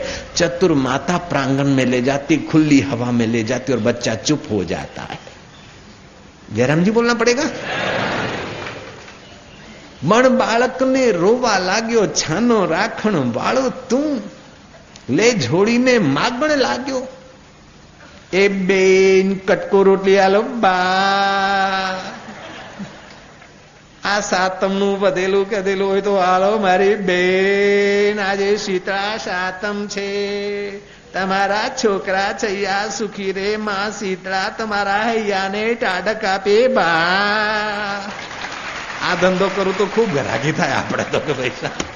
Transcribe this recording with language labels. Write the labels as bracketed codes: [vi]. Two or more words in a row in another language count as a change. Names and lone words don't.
[hi] चतुर माता प्रांगण में ले जाती, खुली हवा में ले जाती और बच्चा चुप हो जाता है। जयराम जी बोलना पड़ेगा। [gu] મણ બાળક ને રોવા લાગ્યો, છાનો રાખણ વાળો તૂ, લે ઝોળી ને માગણ લાગ્યો, એ બેન કટકો રોટલી આલો બા, આ સાતમનું વધેલું કદેલું હોય તો હાલો મારી બેન, આજે શીતળા સાતમ છે, તમારા છોકરા છૈયા સુખી રે, માં શીતળા તમારા હૈયાને ટાઢક આપે બા। આ ધંધો કરું તો ખૂબ ઘરાકી થાય આપણે તો કે પૈસા।